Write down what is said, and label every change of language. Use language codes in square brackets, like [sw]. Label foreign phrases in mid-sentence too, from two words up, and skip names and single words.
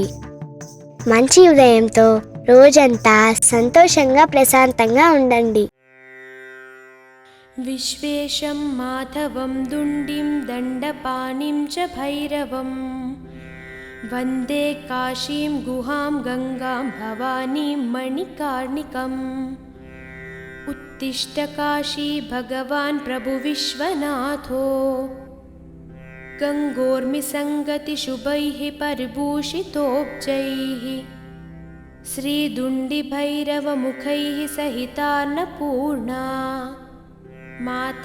[te] మంచి ఉదయంతో రోజంతా సంతోషంగా ప్రశాంతంగా ఉండండి. [sa] విశ్వేశం మాధవం దుండిం దండపాణిం చ భైరవం వందే కాశీం గుహాం గంగాం భవానీం మణికర్ణికम् उत्तिष्ठ काशी भगवान् प्रभु विश्वनाथो गङ्गोर्मिसङ्गतिशुभैः परिभूषितोब्जैः श्रीदुण्डिभैरवमुखैः सहितान्नपूर्णा माता